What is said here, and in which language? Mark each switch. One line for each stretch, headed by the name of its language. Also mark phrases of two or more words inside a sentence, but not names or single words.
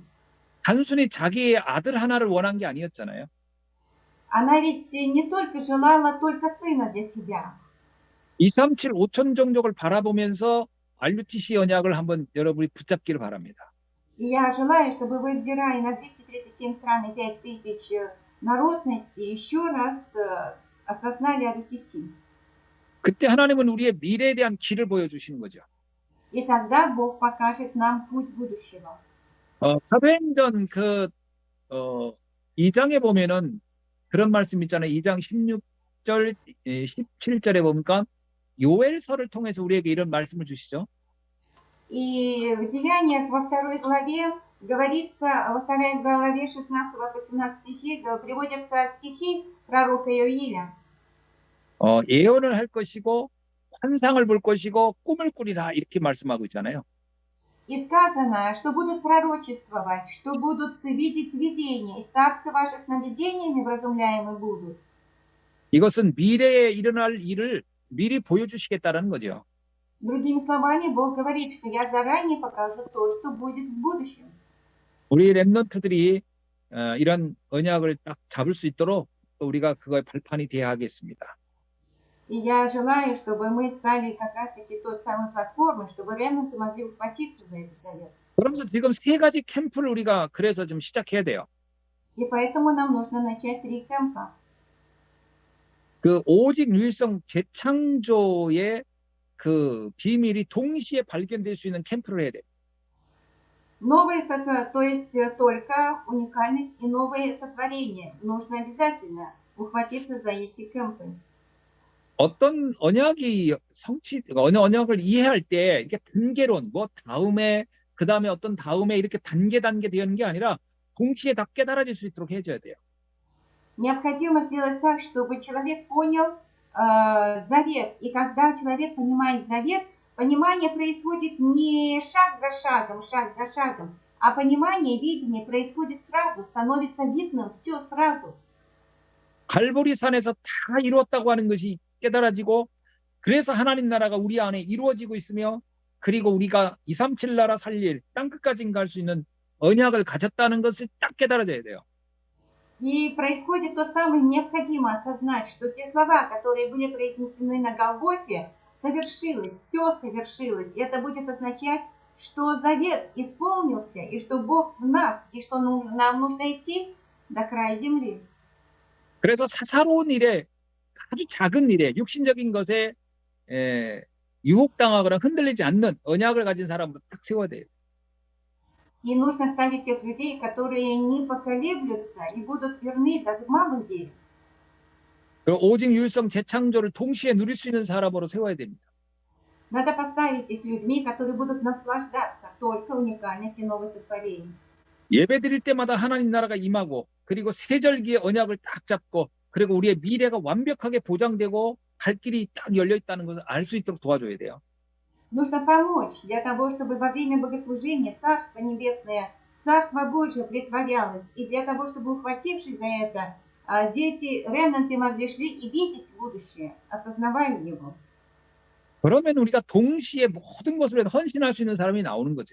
Korean: 단순히 자기의 아들 하나를 원한 게 아니었잖아요.
Russian: Она ведь не только желала только сына для себя.
Korean: 237 5천 종족을 바라보면서 RUTC 언약을 한번 여러분이 붙잡기를 바랍니다.
Russian: И я желаю, чтобы вы, взирая на 237 стран и 5000 народностей, еще раз осознали RUTC.
Korean: 그때 하나님은 우리의 미래에 대한 길을 보여주시는 거죠.
Russian: И тогда Бог покажет нам путь будущего.
Korean: 사도행전 2장에 보면은 그런 말씀 있잖아요. 2장 16절, 17절에 보니까 요엘서를 통해서 우리에게 이런 말씀을 주시죠.
Russian: И в Деяниях во второй главе говорится, во второй главе 16 по 17 стихи приводятся стихи пророка Иоиля.
Korean: 예언을 할 것이고 환상을 볼 것이고 꿈을 꾸리라 이렇게 말씀하고 있잖아요.
Russian: И сказано, что будут пророчествовать, что будут видеть видения, и старцы ваши сновидениями вразумляемы будут.
Korean: 이것은 미래에 일어날 일을 미리 보여주시겠다는 거죠.
Russian: Другими словами, Бог говорит, что я заранее покажу то, что будет в будущем.
Korean: 우리 렘넌트들이 이런 언약을 딱 잡을 수 있도록 또 우리가 그거에 발판이 되어야 하겠습니다.
Russian: И я желаю, чтобы мы стали как раз-таки той самой платформой, чтобы ремнанты могли ухватиться за этот завет.
Korean: 그러면서 지금 세 가지 캠프를 우리가 그래서 좀 시작해야 돼요.
Russian: И поэтому нам нужно начать 3 кемпа.
Korean: 그 오직 유일성 재창조의 그 비밀이 동시에 발견될 수 있는 캠프를 해야 돼요.
Russian: То есть только уникальность и новое сотворение. Нужно обязательно ухватиться за эти кемпы.
Korean: 어떤 언약이 언약을 이해할 때 이게 단계론, 뭐 다음에 그 다음에 어떤 다음에 이렇게 단계 되는 게 아니라 동시에 다 깨달아질 수 있도록 해줘야 돼요.
Russian: Необходимо сделать так, чтобы человек понял завет. И когда человек понимает завет, понимание происходит не шаг за шагом, а понимание, видение происходит сразу, становится видным все сразу.
Korean: 갈보리산에서 다 이루었다고 하는 것이 깨달아지고 그래서 하나님 나라가 우리 안에 이루어지고 있으며 그리고 우리가 237 나라 살릴 땅끝까지 갈 수 있는 언약을 가졌다는 것을 딱 깨달아져야 돼요.
Russian: И происходит то самое, необходимо осознать, что те слова, которые были произнесены на Голгофе, совершилось, все совершилось. И это будет означать, что завет исполнился, и что Бог в нас, и что нам нужно идти до края земли.
Korean: 그래서 사사로운 일에 아주 작은 일에 육신적인 것에 유혹당하거나 흔들리지 않는 언약을 가진 사람으로 딱 세워야 돼요.
Russian: И нужно ставить тех людей, которые не поколеблются и будут верны даже в малых делах.
Korean: 오직 유일성 재창조를 동시에 누릴 수 있는 사람으로 세워야 됩니다.
Russian: Надо поставить их людьми, которые будут наслаждаться только уникальностью нового сотворения.
Korean: 예배 드릴 때마다 하나님 나라가 임하고 그리고 세절기의 언약을 딱 잡고 그리고 우리의 미래가 완벽하게 보장되고 갈 길이 딱 열려 있다는 것을 알 수 있도록 도와줘야 돼요.
Russian: Нужно помочь для того, чтобы во время богослужения Царство Небесное, Царство Божие претворялось. И для того, чтобы, ухватившись за это, дети, ремнанты могли шли и видеть будущее, осознавая его.
Korean: 그러면 우리가 동시에 모든 것을 위해서 헌신할 수 있는 사람이 나오는 거죠.